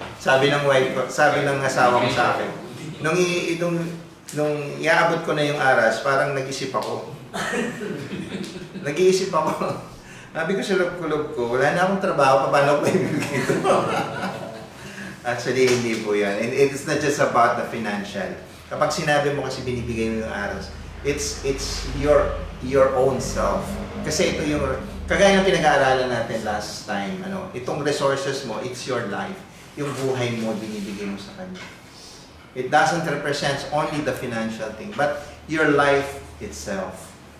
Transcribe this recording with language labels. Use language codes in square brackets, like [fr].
[tl] Sabi ng wife ko, sabi ng asawa ko sa akin, nung iaabot ko na yung aras, parang nag-isip ako. Nag-iisip ako. Sabi ko sa loob ko, wala na akong trabaho, paano ko ibigay ito? Actually, hindi po yan. [en] And it's not just about the financial. [tl] Kapag sinabi mo kasi binibigay mo yung aras, [en] it's your own self. [tl] Kasi ito yung, kagaya ng pinag-aaralan natin [en] last time, [tl] itong resources mo, [en] it's your life. [tl] Yung buhay mo, binibigay mo sa kanya. [en] It doesn't represent only the financial thing, but your life itself.